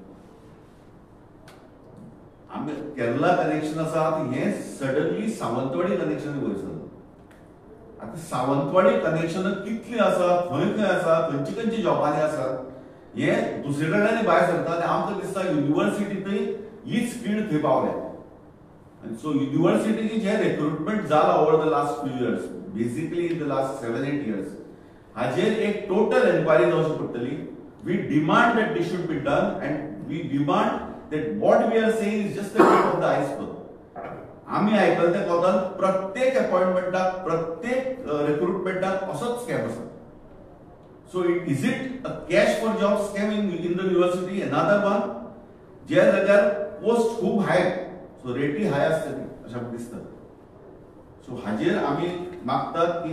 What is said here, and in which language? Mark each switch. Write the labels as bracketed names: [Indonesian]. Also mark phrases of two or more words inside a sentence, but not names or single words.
[Konkani] आमी केरला कनेक्शन आसा हे सडनली सावंतवाडी कनेक्शन वयर सरलें आता सावंतवाडी कनेक्शन कितली आसा खंय आसा खंयची जॉबांनी आसा हे दुसरे कडल्यान भायर सरता आनी आमकां दिसता युनिव्हर्सिटींतय हीच फील्ड थंय पावल्या आनी सो युनिव्हर्सिटीची जे रिक्रुटमेंट जाला [English] over the last few years basically in the last 7-8 years [Konkani] हाजेर एक टोटल एन्क्वायरी जावची पडटली [English] we demand that this should be done and we demand that what we are saying is just the tip of the [Konkani] आयसबर्ग आम्ही ऐकलं त्या कोतान प्रत्येक अपॉइंटमेंटाक प्रत्येक रिक्रुटमेंटाक असोच स्कॅम आसा [English] so is it a cash for job scam in the university another [Konkani] वन ज्या जाग्यार पोस्ट खूब हाय सो रेटी हाय आसतली अशें म्हाका दिसता सो हाजेर आमी मागतात की